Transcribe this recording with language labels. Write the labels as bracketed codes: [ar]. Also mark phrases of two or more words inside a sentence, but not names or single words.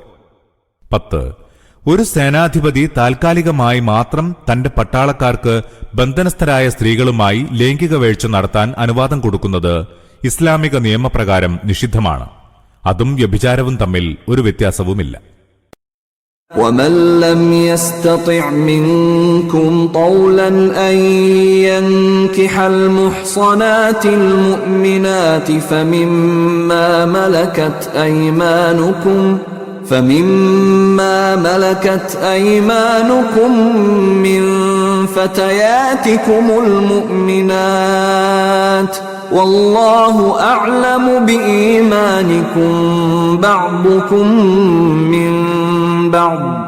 [ml] 10. ഒരു സേനാധിപതി താൽക്കാലികമായി മാത്രം തന്റെ പട്ടാളക്കാർക്ക് ബന്ധനസ്ഥരായ സ്ത്രീകളുമായി ലൈംഗിക വേഴ്ച നടത്താൻ അനുവാദം കൊടുക്കുന്നത് ഇസ്ലാമിക നിയമപ്രകാരം നിഷിദ്ധമാണ്. അതും വ്യഭിചാരവും തമ്മിൽ ഒരു വ്യത്യാസവുമില്ല. [ar] وَمَن لَّمْ يَسْتَطِعْ مِنكُمْ طَوْلًا أَن يَنكِحَ الْمُحْصَنَاتِ الْمُؤْمِنَاتِ فَمِمَّا مَلَكَتْ أَيْمَانُكُم مِّن فَتَيَاتِكُمُ الْمُؤْمِنَاتِ وَاللَّهُ أَعْلَمُ بِإِيمَانِكُم بَعْضُكُم مِّن بَعْضٍ